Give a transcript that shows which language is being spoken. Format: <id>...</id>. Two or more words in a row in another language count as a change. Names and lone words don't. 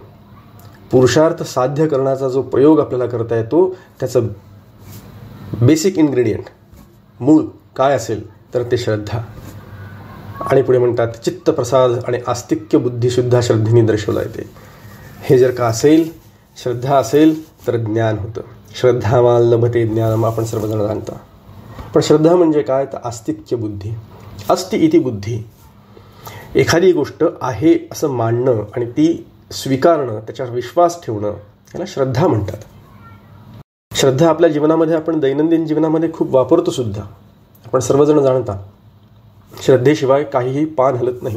<mr>पुरुषार्थ साध्य करण्याचा जो प्रयोग आपल्याला करता येतो त्याचं</mr> <en>basic ingredient,</en> <mr>मूळ काय असेल तर ते श्रद्धा. आणि पुढे म्हणतात चित्तप्रसाद आणि आस्तिक्य बुद्धीसुद्धा श्रद्धेने दर्शवला येते. हे जर का असेल, श्रद्धा असेल तर ज्ञान होतं.</mr> <sa>श्रद्धावान लभते ज्ञानम</sa> <mr>आपण सर्वजण जाणता. पण श्रद्धा म्हणजे काय, तर आस्तिक्य बुद्धी.</mr> <sa>अस्ति इति बुद्धी.</sa> <mr>एखादी गोष्ट आहे असं मानणं आणि ती स्वीकारणं, त्याच्यावर विश्वास ठेवणं, याला श्रद्धा म्हणतात. श्रद्धा आपल्या जीवनामध्ये आपण दैनंदिन जीवनामध्ये खूप वापरतो सुद्धा. आपण सर्वजण जाणता श्रद्धेशिवाय काहीही पान हलत नाही.</mr>